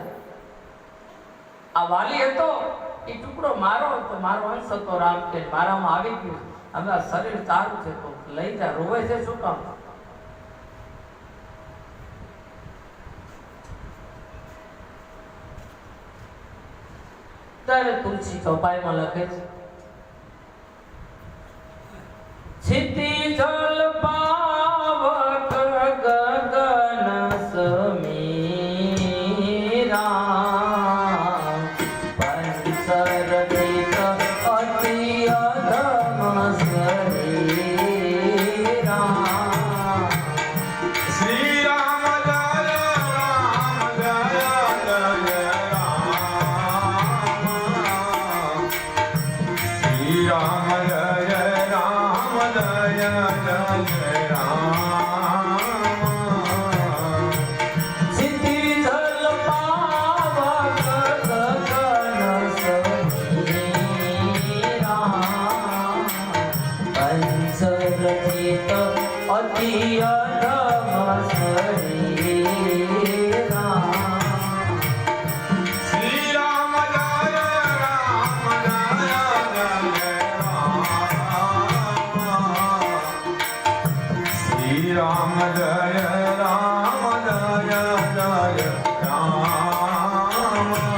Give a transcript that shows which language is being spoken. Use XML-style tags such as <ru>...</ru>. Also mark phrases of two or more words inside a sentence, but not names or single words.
<gu>આ વાલી હતો, એ ટુકડો મારો હતો, મારો અંશ હતો. રામ કે મારામાં આવી ગયું, હવે આ શરીર તારું છે તો લઈ જા. રોવે છે શું કામ? ત્યારે તુલસી ચોપાઈમાં લખે છે,</gu> <awa>क्षिति जल पावक गगन समीरा, पंचर देख अति अधम शरीरा.</awa> <gu>શ્રી રામ જય રામ જય જય રામ. શ્રી રામ જય રામ જય જય રામ.</gu> <awa>क्षिति जल पावक गगन समीरा, पंचर देख अति अधम शरीरा.</awa> <gu>શ્રી રામ જય રામ જય જય રામ. શ્રી રામ જય રામ જય જય રામ.</gu>